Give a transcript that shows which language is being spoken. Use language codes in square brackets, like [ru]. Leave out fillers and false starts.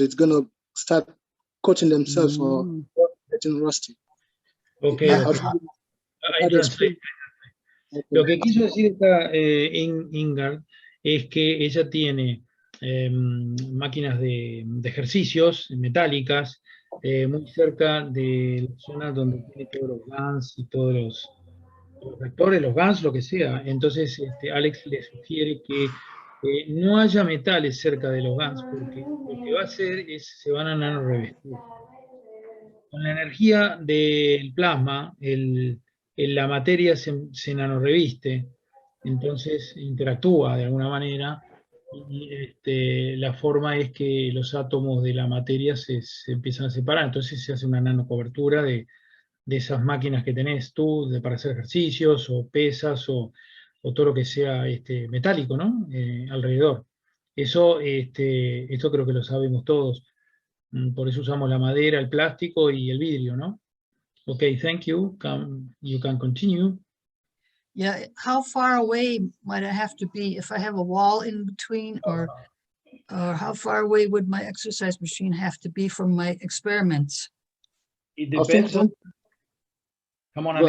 [en] It's gonna start coating themselves or getting rusty. Okay, I translate. [es] Lo que quiso decir esta Ingard es que ella tiene máquinas de ejercicios metálicas muy cerca de la zona donde tiene todos los GANs y todos los reactores, los GANs, lo que sea. Entonces Alex le sugiere que no haya metales cerca de los GANs porque lo que va a hacer es se van a nanorevestir. Con la energía del plasma, la materia se nanorreviste, entonces interactúa de alguna manera, y la forma es que los átomos de la materia se empiezan a separar, entonces se hace una nanocobertura de de esas máquinas que tenés tú para hacer ejercicios o pesas o todo lo que sea metálico, ¿no? Alrededor. Eso, esto creo que lo sabemos todos. Por eso usamos la madera, el plástico y el vidrio, ¿no? [en] Okay, thank you. You can continue. Yeah, how far away might I have to be if I have a wall in between, or how far away would my exercise machine have to be from my experiments? It I think depends on... Come on, go